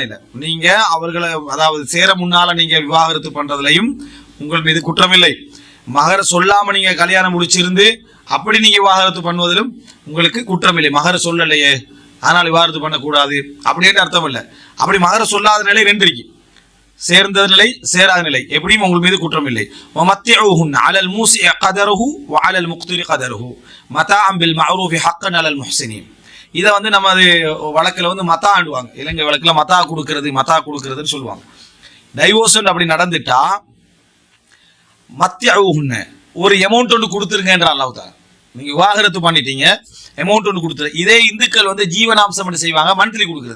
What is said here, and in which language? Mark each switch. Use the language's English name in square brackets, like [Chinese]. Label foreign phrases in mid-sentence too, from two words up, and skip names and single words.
[Tamil] இல்லை நீங்க அவர்களை அதாவது சேர முன்னால நீங்க விவாகரத்து பண்றதுலையும் உங்கள் மீது குற்றமில்லை, மகர சொல்லாம நீங்க கல்யாணம் முடிச்சிருந்து அப்படி நீங்க விவாகரத்து பண்ணுவதிலும் உங்களுக்கு குற்றமில்லை. மகர சொல்லலையே அதனால் விவாகரத்து பண்ணக்கூடாது அப்படின்னு அர்த்தம் இல்லை. அப்படி மகர சொல்லாத நிலை ரெண்டு இருக்கு, சேர்ந்த நிலை சேராத நிலை, எப்படியும் உங்கள் மீது குற்றம் இல்லை. [Arabic] ومتعوهن على الموسع قدره وعلى المقتر قدره متاعا بالمعروف حقا على المحسنين. [Tamil] இதை வந்து நம்ம அது வழக்கில் வந்து மத்தா ஆண்டுவாங்க, இலங்கை வழக்கில் மத்தா கொடுக்கறதுன்னு சொல்லுவாங்க. டைவோர்ஸ் அப்படி நடந்துட்டா மத்தியவுஹுன்ன ஒரு அமௌண்ட் ஒன்று கொடுத்துருங்கன்ற அல்லாஹ் தஆலா. நீங்க விவாகரத்து பண்ணிட்டீங்க, அமௌண்ட் ஒன்று கொடுத்துரு. இதே இந்துக்கள் வந்து ஜீவனாம்சம் என்ன செய்வாங்க, மந்த்லி கொடுக்குறது.